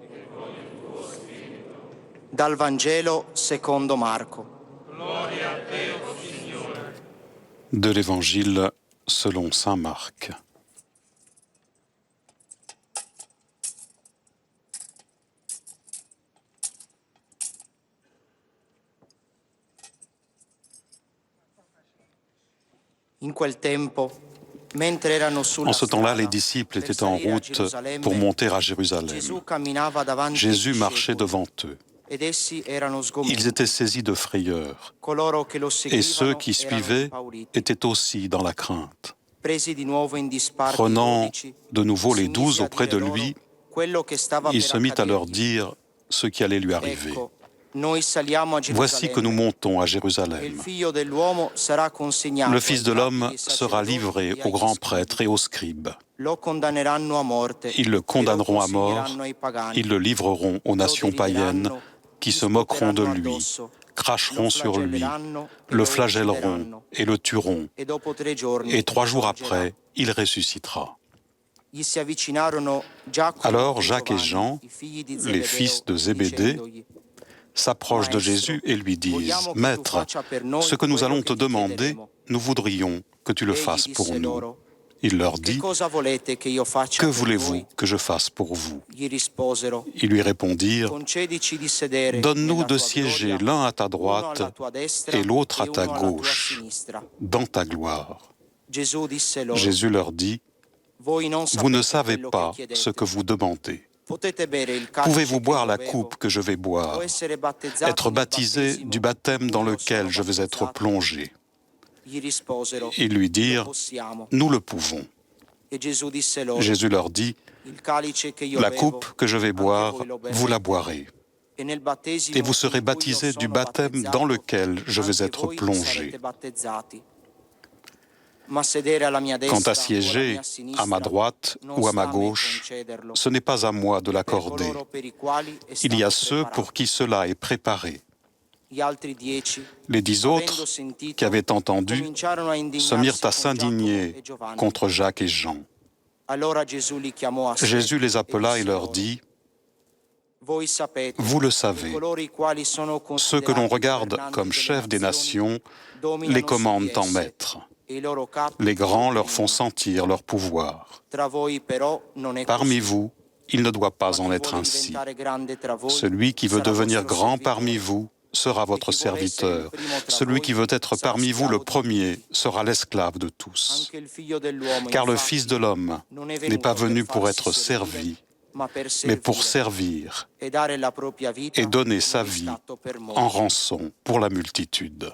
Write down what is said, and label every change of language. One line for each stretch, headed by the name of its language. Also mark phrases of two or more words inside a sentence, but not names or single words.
Italian: Dal Vangelo secondo Marco.
French: De l'Évangile selon saint Marc.
Italian: In quel tempo, mentre erano sulla
French: En ce temps-là, les
Italian: strada
French: disciples
Italian: per
French: étaient en
Italian: salire a
French: route
Italian: Gerusalemme,
French: pour monter à Jérusalem.
Italian: Gesù camminava davanti
French: Jésus
Italian: ai
French: marchait
Italian: discepoli,
French: devant eux.
Italian: ed essi erano
French: Ils
Italian: sgomenti.
French: étaient saisis de frayeur,
Italian: Coloro che lo
French: et ceux
Italian: seguivano
French: qui
Italian: erano
French: suivaient
Italian: impauriti.
French: étaient aussi dans la crainte.
Italian: Presi di nuovo in disparte i
French: Prenant
Italian: 12,
French: de nouveau les
Italian: si mise
French: 12
Italian: a
French: auprès
Italian: dire
French: de
Italian: loro
French: lui,
Italian: quello che stava
French: il
Italian: per
French: se mit à leur
Italian: accadergli.
French: dire ce qui allait lui arriver.
Italian: Ecco, noi saliamo a
French: Voici que nous
Italian: Gerusalemme,
French: montons à
Italian: e il
French: Jérusalem.
Italian: figlio dell'uomo sarà consegnato
French: Le Fils de
Italian: ai capi
French: l'homme
Italian: dei
French: sera
Italian: sacerdoti
French: livré
Italian: e
French: aux
Italian: agli
French: grands
Italian: scribi.
French: prêtres et aux scribes.
Italian: Lo condanneranno a morte.
French: Ils le
Italian: e lo
French: condamneront à mort,
Italian: consegneranno ai pagani.
French: ils le livreront aux nations païennes qui se moqueront de lui, cracheront sur lui, le flagelleront et le tueront.
Italian: E dopo 3 giorni
French: Et 3 jours
Italian: risorgerà.
French: après, il ressuscitera.
Italian: Gli si avvicinarono Giacomo
French: Alors
Italian: e
French: Jacques et
Italian: Giovanni,
French: Jean,
Italian: i figli di
French: les
Italian: Zebedeo,
French: fils de Zébédée,
Italian: dicendogli:
French: s'approchent de Jésus et lui disent « Maître, ce que nous allons te demander, nous voudrions que tu le fasses pour nous. » Il leur
Italian: Che
French: dit
Italian: cosa volete che io « faccia
French: Que
Italian: per
French: voulez-vous
Italian: voi?
French: que je fasse pour vous ?»
Italian: Gli risposero:
French: Ils lui répondirent
Italian: Concedici di sedere
French: « Donne-nous
Italian: nella
French: de
Italian: tua
French: siéger
Italian: gloria,
French: l'un à ta
Italian: uno
French: droite
Italian: alla tua destra
French: et l'autre à
Italian: e
French: ta
Italian: uno alla tua
French: gauche,
Italian: sinistra.
French: dans ta gloire. »
Italian: Gesù disse loro:
French: Jésus leur dit
Italian: Voi non
French: « Vous ne
Italian: sapete
French: savez
Italian: quello
French: pas
Italian: che chiedete.
French: ce que vous demandez.
Italian: Potete bere il calice
French: Pouvez-vous
Italian: che
French: boire
Italian: io
French: la
Italian: bevo,
French: coupe que je vais boire,
Italian: o essere battezzati
French: être
Italian: nel
French: baptisé
Italian: battesimo
French: du baptême dans
Italian: in cui io
French: lequel
Italian: sono
French: je vais être
Italian: battezzato?»
French: plongé ?»
Italian: Gli risposero:
French: Ils lui
Italian: Lo
French: dirent
Italian: possiamo.
French: « Nous le pouvons. »
Italian: E Gesù disse loro:
French: Jésus leur dit
Italian: Il calice che io
French: La
Italian: bevo,
French: coupe que je vais
Italian: anche
French: boire,
Italian: voi lo
French: vous la
Italian: berrete.
French: boirez.
Italian: E nel battesimo
French: Et vous serez
Italian: in cui io
French: baptisés du
Italian: sono
French: baptême dans
Italian: battezzato,
French: lequel je vais
Italian: anche
French: être
Italian: voi
French: plongé.
Italian: sarete battezzati. Ma sedere alla mia
French: Quant
Italian: destra
French: à
Italian: o alla
French: siéger
Italian: mia
French: à
Italian: sinistra,
French: ma droite
Italian: non
French: ou à ma
Italian: sta a me
French: gauche,
Italian: concederlo,
French: ce n'est pas à moi de
Italian: per
French: l'accorder.
Italian: coloro per i quali è
French: Il y a
Italian: stato
French: ceux
Italian: preparato.
French: pour qui cela est préparé.
Italian: Gli altri 10,
French: Les 10
Italian: avendo
French: autres
Italian: sentito,
French: qui avaient entendu
Italian: cominciarono a
French: se
Italian: indignarsi
French: mirent à
Italian: con Giacomo
French: s'indigner
Italian: e Giovanni.
French: contre Jacques et Jean.
Italian: Allora Gesù li chiamò a sé
French: Jésus les appela et
Italian: disse
French: leur
Italian: loro:
French: dit
Italian: Voi sapete
French: Vous le
Italian: che
French: savez,
Italian: coloro i quali sono
French: ceux que l'on
Italian: considerati
French: regarde
Italian: governanti
French: comme
Italian: delle
French: chefs des
Italian: nazioni
French: nations
Italian: dominano
French: les
Italian: su
French: commandent
Italian: di
French: en
Italian: esse,
French: maître.
Italian: e i loro capi
French: Les grands
Italian: li
French: leur font
Italian: opprimono.
French: sentir leur pouvoir.
Italian: Tra voi però non è
French: Parmi
Italian: così.
French: vous, il ne doit
Italian: Ma
French: pas en
Italian: chi
French: être
Italian: vuole
French: ainsi.
Italian: diventare grande tra voi
French: Celui qui veut
Italian: sarà
French: devenir
Italian: vostro
French: grand
Italian: servitore.
French: parmi vous sera votre
Italian: chi vuole essere il
French: serviteur.
Italian: primo tra
French: Celui
Italian: voi
French: qui veut être
Italian: sarà
French: parmi vous le
Italian: schiavo di
French: premier
Italian: tutti.
French: sera l'esclave de tous.
Italian: Anche il figlio dell'uomo,
French: Car le
Italian: infatti,
French: Fils de l'homme
Italian: non è
French: n'est pas
Italian: venuto
French: venu
Italian: per
French: pour
Italian: farsi
French: être
Italian: servire,
French: servi,
Italian: ma per
French: mais pour
Italian: servire
French: servir
Italian: e dare la propria vita
French: et donner
Italian: in
French: sa vie
Italian: riscatto per molti.
French: en rançon pour la multitude.